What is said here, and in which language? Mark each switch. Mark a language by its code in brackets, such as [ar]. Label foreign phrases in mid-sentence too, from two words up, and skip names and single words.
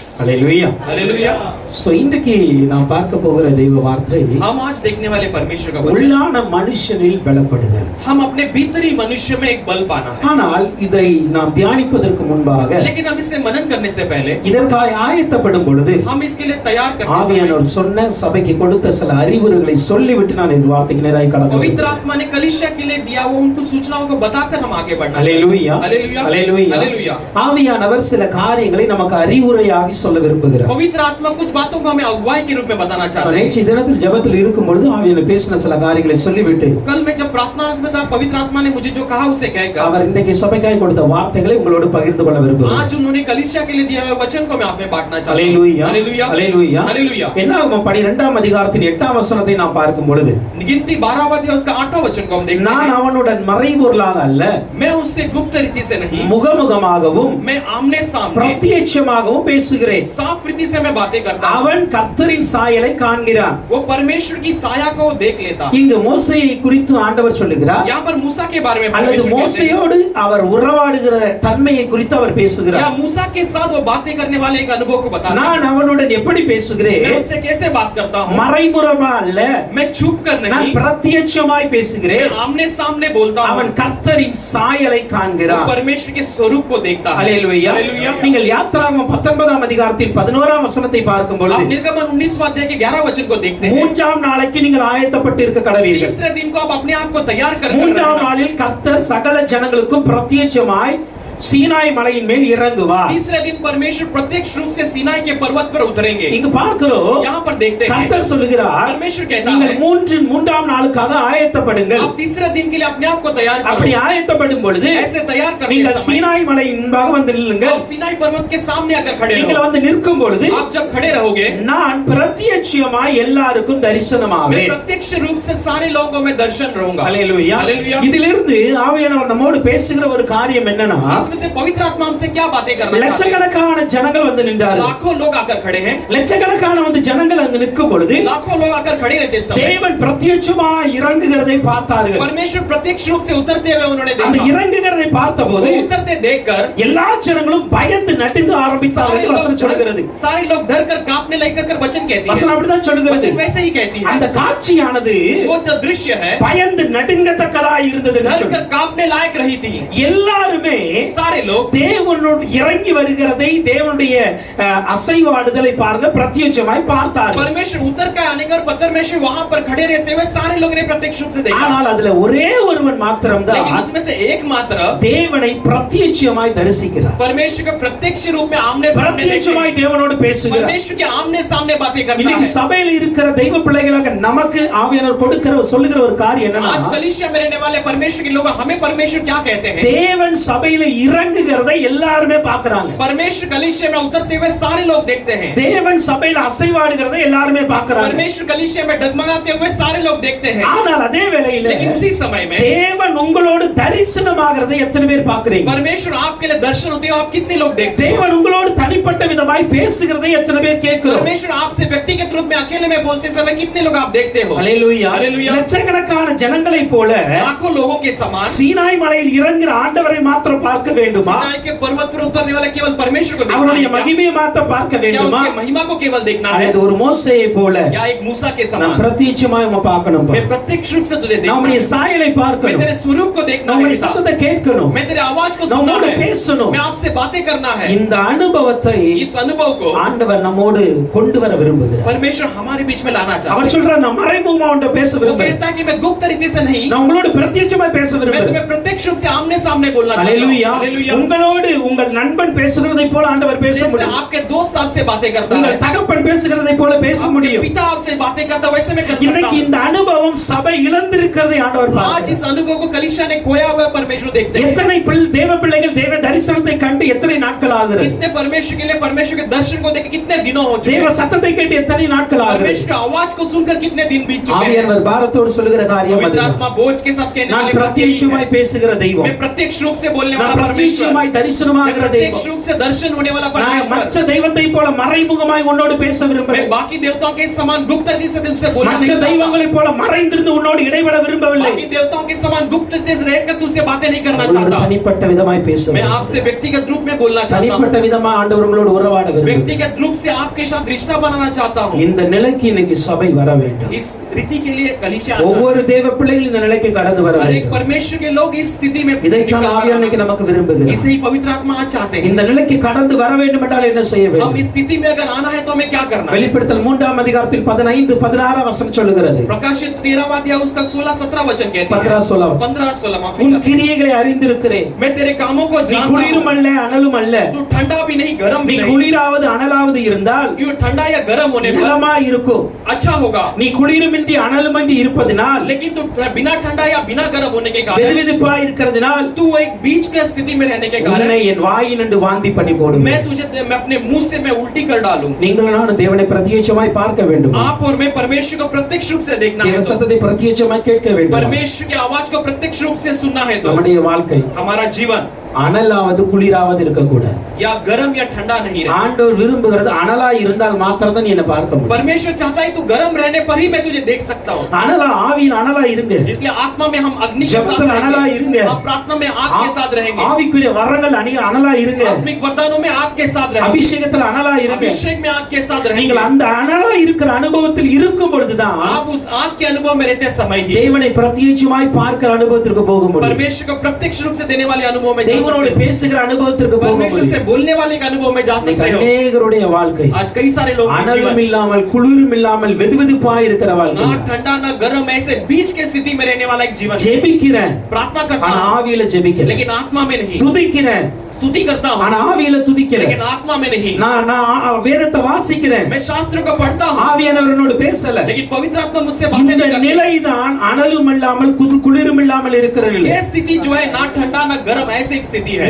[hi] हालेलुया हालेलुया। [ta] सो இன்றைக்கு நாம் பார்க்க போகிற தெய்வ வார்த்தை [hi] हम आज देखने वाले परमेश्वर का वचन, [ta] உள்ளான மனுஷனில் பலப்படுதல். [hi] हम अपने भीतरी मनुष्य में एक बल पाना है। [ta] ஆனால் இதை நாம் தியானிப்பதற்கு முன்பாக [hi] लेकिन हम इसे मनन करने से पहले [ta] இதற்காக ஆயத்தப்படும் பொழுது [hi] हम इसके लिए तैयार करने से [ta] ஆவியானவர் சொன்ன சபைக்கு கொடுத்த சில அறிவுரைகளை சொல்லிவிட்டு நான் இந்த வார்த்தைக்கு நேராக கடந்து [hi] पवित्र आत्मा ने कलीसिया के लिए दिया वो उनको सूचनाओं को बताकर हम आगे बढ़ना है। हालेलुया हालेलुया हालेलुया हालेलुया। [ta] ஆவியானவர் சில காரியங்களை நமக்கு அறிவுரையாகி சொல்ல விரும்புகிறார். [hi] पवित्र आत्मा कुछ बातों को हमें अगुवाई के रूप में बताना चाहते हैं। [ta] நேற்று தினத்தில் ஜெபத்தில் இருக்கும் பொழுது ஆவியானவர் பேசின சில காரியங்களை சொல்லிவிட்டு [hi] कल मैं जब प्रार्थना में था, पवित्र आत्मा ने मुझे जो कहा उसे कहकर [ta] அவர் இன்றைக்கு சபைக்காய் கொடுத்த வார்த்தைகளை உங்களோடு பகிர்ந்து கொள்ள விரும்புகிறார். [hi] आज उन्होंने कलीसिया के लिए दिया हुआ वचन को मैं आप में बांटना चाहता हूं। हालेलुया हालेलुया हालेलुया हालेलुया। [ta] என்னாகும் 12ஆம் அதிகாரத்தின் 8ஆம் வசனத்தை நாம் பார்க்கும் பொழுது [hi] गिनती 12वां अध्याय उसका 8वां वचन को हम देखते [ta] நான் [hi] हैं। [ta] அவனுடன் மறைபொருளாக அல்ல [hi] मैं उससे गुप्त रीति से नहीं, [ta] முகமுகமாகவும் [hi] मैं आमने सामने [ta] பிரத்யட்சமாகவும் பேசுகிறேன். [hi] साफ रीति से मैं बातें करता हूं। [ta] அவன் கர்த்தரின் சாயலை காண்கிறான். [hi] वो परमेश्वर की साया को देख लेता। [ta] இங்கு மோசேயை குறித்து ஆண்டவர் சொல்லுகிறார். [hi] यहाँ पर मूसा के बारे में [ta] அல்லது [hi] परमेश्वर कहते हैं, [ta] மோசேயோடு அவர் உறவாடுகிற தன்மையை குறித்து அவர் [hi] या [ta] பேசுகிறார். [hi] मूसा के साथ वो बातें करने वाले एक अनुभव को बताता है। [ta] நான் அவனுடன் எப்படி [hi] मैं [ta] பேசுகிறேன்? [hi] उससे कैसे बात करता हूं? [ta] மறைமுகமா அல்ல, [hi] मैं छुप कर [ta] நான் [hi] नहीं, [ta] பிரத்யட்சமாய் பேசுகிறேன். [hi] मैं आमने सामने बोलता हूं। [ta] அவன் கர்த்தரின் சாயலை [hi] वो [ta] காண்கிறான். [hi] परमेश्वर के स्वरूप को देखता है। [ta] அல்லேலூயா. [hi] हालेलुया। [ta] நீங்கள் யாத்திராகமம் 19ஆம் அதிகாரத்தின் 11ஆம் வசனத்தை பார்க்கும் [hi] आप [ta] பொழுது [hi] निर्गमन 19वां अध्याय के 11 वचन को देखते हैं। [ta] மூன்றாம் நாளைக்கு நீங்கள் ஆயத்தப்பட்டு இருக்க கடவீர்கள். [hi] तीसरे दिन को आप अपने आप को तैयार कर [ta] மூன்றாம் நாளில் கர்த்தர் சகல ஜனங்களுக்கும் பிரத்யட்சமாய் சீனாய் மலையின் மேல் இறங்குவார். [hi] तीसरे दिन परमेश्वर प्रत्यक्ष रूप से सीनाई के पर्वत पर उतरेंगे। [ta] இங்கு பார்க்கிறோம் [hi] यहाँ पर देखते हैं [ta] கர்த்தர் சொல்லுகிறார், [hi] परमेश्वर कहता [ta] நீங்கள் [hi] है [ta] மூன்றாம் நாளுக்காக ஆயத்தப்படுங்கள். [hi] आप तीसरे दिन के लिए अपने आप को तैयार [ta] அப்படி [hi] करो। [ta] ஆயத்தப்படும் பொழுது [hi] ऐसे तैयार करने [ta] நீங்கள் [hi] समय [ta] சீனாய் மலையின் முன்பாக வந்து நில்லுங்கள். [hi] आप सीनाई पर्वत के सामने आकर खड़े [ta] நீங்கள் [hi] रहो। [ta] வந்து நிற்கும் பொழுது [hi] आप जब खड़े रहोगे, [ta] நான் பிரத்யட்சமாய் எல்லாருக்கும் [hi] मैं [ta] தரிசனமாவேன். [hi] प्रत्यक्ष रूप से सारे लोगों को मैं दर्शन रहूंगा। [ta] அல்லேலூயா. [hi] हालेलुया। [ta] இதிலிருந்து ஆவியானவர் நம்மோடு பேசுகிற ஒரு காரியம் என்னன்னா, [hi] इसमें से पवित्र आत्मा हमसे क्या बातें करना चाहते हैं? [ta] லட்சக்கணக்கான ஜனங்கள் வந்து நின்றார்கள். [hi] लाखों लोग आकर खड़े हैं। [ta] லட்சக்கணக்கான வந்து ஜனங்கள் அங்கு நிற்கும் பொழுது [hi] लाखों लोग आकर खड़े रहते समय [ta] தேவன் பிரத்யட்சமாய் இறங்குகிறதை பார்த்தார்கள். [hi] परमेश्वर प्रत्यक्ष रूप से उतरते हुए उन्होंने [ta] அந்த [hi] देखा। [ta] இறங்குகிறதை பார்த்தபோது [hi] वो उतरते देखकर [ta] எல்லா ஜனங்களும் பயந்து நடுங்க ஆரம்பித்தார்கள். வசனம் சொல்கிறது. [hi] सारे लोग डर कर कांपने लगकर वचन कहती है। [ta] வசனம் அப்படிதான் சொல்கிறது. [hi] वचन वैसे ही कहती है। [ta] அந்த காட்சியானது [hi] वो जो दृश्य है [ta] பயந்து நடுங்கத்தக்கதாய் இருந்தது. [hi] डर कर कांपने लायक रही थी। [ta] எல்லாருமே [hi] सारे लोग [ta] தேவனோடு இறங்கி வருகிறதை, தேவனுடைய அசைவாடுதலை பாருங்க பிரத்யட்சமாய் பார்த்தார்கள். [hi] परमेश्वर उतर कर आने का परमेश्वर वहां पर खड़े रहते हुए सारे लोग ने प्रत्यक्ष रूप से देखा। [ta] ஆனால் அதுல ஒரே ஒருவன் மாத்திரம்தான் [hi] लेकिन उसमें से एक मात्र [ta] தேவனை பிரத்யட்சமாய் தரிசிக்கிறார். [hi] परमेश्वर का प्रत्यक्ष रूप में आमने सामने [ta] பிரத்யட்சமாய் தேவனோடு பேசுகிறார். [hi] परमेश्वर के आमने सामने बातें करता [ta] இன்னைக்கு [hi] है। [ta] சபையில் இருக்கிற தெய்வ பிள்ளைகளாக நமக்கு ஆவியானவர் சொல்லுகிற ஒரு காரியம் என்னன்னா, [hi] आज कलीसिया में रहने वाले परमेश्वर के लोग हमें परमेश्वर क्या कहते हैं? [ta] தேவன் சபையில இறங்குகிறதை எல்லாருமே பார்க்கறாங்க. [hi] परमेश्वर कलीसिया में उतरते हुए सारे लोग देखते हैं। [ta] தேவன் சபையில அசைவாடுகிறதை எல்லாருமே பார்க்கறாங்க. [hi] परमेश्वर कलीसिया में डगमगाते हुए सारे लोग देखते हैं। [ta] ஆனால் அதே வேளையில [hi] लेकिन उसी समय में [ta] தேவன் உங்களோடு தரிசனமாகிறதை எத்தனை பேர் பார்க்கறீங்க? [hi] परमेश्वर आपके लिए दर्शन होते हो, आप कितने लोग देखते हैं? [ta] தேவன் உங்களோடு தனிப்பட்ட விதமாய் பேசுகிறதை எத்தனை பேர் கேட்கிறோம்? [hi] परमेश्वर आपसे व्यक्तिगत रूप में अकेले में बोलते समय कितने लोग आप देखते हो? [ta] அல்லேலூயா. [hi] हालेलुया। [ta] லட்சக்கணக்கான ஜனங்களை போல [hi] लाखों लोगों के समान [ta] சீனாய் மலையில் இறங்குற ஆண்டவரை மாத்திரம் பார்க்க வேண்டுமா? [hi] सीनाई के पर्वत पर उतरने वाले केवल परमेश्वर को देखना [ta] அவருடைய [hi] है क्या? [ta] மகிமையை மாத்திரம் பார்க்க [hi] क्या [ta] வேண்டுமா? [hi] उसके महिमा को केवल देखना है? [ta] அது ஒரு மோசேயை போல [hi] या एक मूसा के [ta] நாம் [hi] समान [ta] பிரத்யட்சமாய் பார்க்கணும். [hi] मैं प्रत्यक्ष रूप से तुझे देखना [ta] நம்முடைய [hi] है। [ta] சாயலை [hi] मैं [ta] பார்க்கணும். [hi] तेरे स्वरूप को देखना है [ta] நம்முடைய [hi] के साथ। [ta] சத்தத்தை கேட்கணும். [hi] मैं तेरे आवाज को सुनना [ta] நம்மோடு [hi] है। [ta] பேசணும். [hi] मैं आपसे बातें करना है। [ta] இந்த அனுபவத்தை [hi] इस अनुभव को [ta] ஆண்டவர் நம்மோடு கொண்டு வர விரும்புகிறார். [hi] परमेश्वर हमारे बीच में लाना चाहता [ta] அவர் [hi] है। [ta] சொல்றார், நான் மறைமுகமா உன்கிட்ட பேச [hi] वो [ta] விரும்புகிறேன். [hi] कहता है कि मैं गुप्त तरीके से नहीं, [ta] நான் உங்களோடு பிரத்யட்சமாய் பேச [hi] मैं [ta] விரும்புகிறேன். [hi] तुम्हें प्रत्यक्ष रूप से आमने सामने बोलना चाहता हूं। [ta] அல்லேலூயா. [hi] हालेलुया। [ta] உங்களோடு உங்கள் நண்பன் பேசுகிறதை போல ஆண்டவர் பேச [hi] जैसे [ta] முடியும். [hi] आपके दोस्त आपसे बातें करता है, [ta] உங்கள் தகப்பன் பேசுகிறதை போல பேச [hi] आपके [ta] முடியும். [hi] पिता आपसे बातें करता है, वैसे मैं कर सकता [ta] இன்னைக்கு [hi] हूं। [ta] இந்த அனுபவம் சபை இழந்திருக்கிறதை ஆண்டவர் [hi] आज [ta] பார்க்கிறார். [hi] इस अनुभव को कलीसिया ने खोया हुआ परमेश्वर देखते हैं। [ta] எத்தனை தேவ பிள்ளைகள் தேவ தரிசனத்தை கண்டு எத்தனை நாட்கள் ஆகிறது? [hi] कितने परमेश्वर के लिए परमेश्वर के दर्शन को देखे कितने दिनों हो चुके [ta] தேவ [hi] हैं? [ta] சத்தத்தை கேட்டு எத்தனை நாட்கள் ஆகிறது? [hi] परमेश्वर की आवाज को सुनकर कितने दिन बीत चुके हैं? [ta] ஆவியானவர் பாரத்தோடு சொல்லுகிற காரியம் [hi] पवित्र [ta] அது. [hi] आत्मा बोझ के साथ कहने [ta] நான் [hi] वाले बात यही है। [ta] பிரத்யட்சமாய் பேசுகிற தெய்வம். [hi] मैं प्रत्यक्ष रूप से बोलने [ta] நான் [hi] वाला परमेश्वर [ta] பிரத்யட்சமாய் தரிசனமாகிற [hi] प्रत्यक्ष [ta] தெய்வம். [hi] रूप से दर्शन होने वाला [ta] நான் [hi] परमेश्वर। [ta] மற்ற தெய்வத்தை போல மறைமுகமாய் உன்னோடு பேச [hi] मैं [ta] விரும்புகிறேன். [hi] बाकी देवताओं के समान गुप्त रीति से तुमसे बोलना [ta] மற்ற [hi] नहीं चाहता। [ta] தெய்வங்களைப் போல மறைந்திருந்து உன்னோடு இடைபட விரும்பவில்லை. [hi] बाकी देवताओं के समान गुप्त रीति से रहकर तुझसे बातें नहीं करना [ta] உங்களோடு [hi] चाहता। [ta] தனிப்பட்ட விதமாய் [hi] मैं [ta] பேசுவேன். [hi] आपसे व्यक्तिगत रूप में बोलना चाहता हूँ। [ta] தனிப்பட்ட விதமா ஆண்டவர் உங்களோடு உறவாட விரும்புகிறேன். [hi] व्यक्तिगत रूप से आपके साथ रिश्ता बनाना चाहता हूँ। [ta] இந்த நிலைக்கு இன்னைக்கு சபை வர வேண்டும். [hi] इस रीति के लिए कलीसिया आता है। [ta] ஒவ்வொரு தேவ பிள்ளைகளும் இந்த நிலைக்கு கடந்து வர [hi] हर एक [ta] வேண்டும். [hi] परमेश्वर के लोग इस स्थिति में [ta] இதைத்தான் [hi] निकल [ta] ஆவியானவர் இன்னைக்கு [hi] रहे [ta] நமக்கு [hi] हैं। [ta] விரும்புகிறார். [hi] इसे ही पवित्र आत्मा आज चाहते हैं। [ta] இந்த நிலைக்கு கடந்து வர வேண்டும் என்றால் என்ன செய்ய [hi] हम [ta] வேண்டும்? [hi] इस स्थिति में अगर आना है तो हमें क्या करना है? [ta] வெளிப்படுத்தல் 3ஆம் அதிகாரத்தில் 15 16 வசனம் சொல்லுகிறது. [hi] प्रकाशित 13वां अध्याय उसका 16 17 वचन कहती है। [ta] 15 16 [hi] 15 16 माफी [ta] உன் [hi] चाहता हूं। [ta] கிரியைகளை அறிந்திருக்கிறேன். [hi] मैं तेरे कामों को [ta] நீ [hi] जानता [ta] குளிரும் [hi] हूं। [ta] அல்ல அனலும் அல்ல. [hi] तू ठंडा भी नहीं गरम [ta] நீ [hi] भी नहीं। [ta] குளிராவது அனலாவது இருந்தால் [hi] ये ठंडा या गरम होने पर [ta] நலமா இருக்கும். [hi] अच्छा होगा। [ta] நீ குளிருமின்றி அனலுமின்றி இருப்பதினால் [hi] लेकिन तू बिना ठंडा या बिना गरम होने के कारण [ta] வெதுவெதுப்பாய் இருக்கிறதினால் [hi] तू एक बीच का स्थिति में रहने के कारण [ta] உன்னை என் வாயினின்று வாந்தி பண்ணி போடும். [hi] मैं अपने मुंह से मैं उल्टी कर डालूं। [ta] நீங்கள் நானும் தேவனை பிரத்யட்சமாய் பார்க்க வேண்டும். [hi] आप और मैं परमेश्वर को प्रत्यक्ष रूप से देखना [ta] தேவ [hi] है तो [ta] சத்தத்தை பிரத்யட்சமாய் கேட்க வேண்டும். [hi] परमेश्वर की आवाज को प्रत्यक्ष रूप से सुनना है तो [ta] நம்முடைய வாழ்க்கை [hi] हमारा जीवन [ta] அனலாவது குளிராவது இருக்கக்கூடாது. [hi] या गरम या ठंडा नहीं रहे। [ta] ஆண்டவர் விரும்புகிறது அனலா இருந்தால் மாத்திரம் தான் நீ என்ன பார்க்க முடியும். [hi] परमेश्वर चाहता है तू गरम रहने पर ही मैं तुझे देख सकता हूँ। [ta] அனலா ஆவியில் அனலா இருங்க. [hi] इसलिए आत्मा में हम अग्नि के जब साथ तक अनला रहेंगे। [ta] இருங்க. [hi] हम प्रार्थना में आग के साथ रहेंगे। [ta] ஆவிக்குரிய வரங்கள் அனலா இருங்க. [hi] आत्मिक वरदानों में आग के साथ रहेंगे। [ta] அபிஷேகத்துல அனலா இருங்க. [hi] अभिषेक में आग के साथ रहेंगे। [ta] நீங்கள் அந்த அனலா இருக்கிற அனுபவத்தில் இருக்கும் பொழுதுதான் [hi] आप उस आग के अनुभव में रहते समय ही [ta] தேவனை பிரத்யட்சமாய் பார்க்கிற அனுபவத்திற்கு போக முடியும். [hi] परमेश्वर को प्रत्यक्ष रूप से देने वाले अनुभव में जा [ta] தேவனோடு [hi] सकते हैं। [ta] பேசுகிற அனுபவத்திற்கு போக [hi] परमेश्वर से [ta] முடியும். [hi] बोलने वाले के अनुभव में जा सकते हो। [ta] அநேகருடைய வாழ்க்கை [hi] आज कई सारे लोग [ta] அனலும் இல்லாமல் குளிரும் இல்லாமல் வெதுவெதுப்பாய் இருக்கிற வாழ்க்கை. [hi] ना ठंडा ना गर्म ऐसे बीच के स्थिति में रहने वाला एक जीवन। [ta] ஜெபிக்கிறேன் [hi] प्रार्थना करता [ta] ஆனா [hi] हूं [ta] ஆவியில ஜெபிக்கிறேன். [hi] लेकिन आत्मा में नहीं। [ta] துதிக்கிறேன் [hi] स्तुति करता हूं [ta] ஆனா ஆவியில துதிக்கிறேன். [hi] लेकिन आत्मा में नहीं। [ta] நான் வேதத்தை வாசிக்கிறேன். [hi] मैं शास्त्र को पढ़ता हूं [ta] ஆவியானவர் என்னோடு பேசல. [hi] लेकिन पवित्र आत्मा मुझसे बातें [ta] இந்த [hi] नहीं करती। [ta] நிலைதான் அனலும் இல்லாமல் குளிரும் இல்லாமல் இருக்கிற நிலை. [hi] ये स्थिति जो है ना ठंडा ना गर्म ऐसी एक स्थिति है।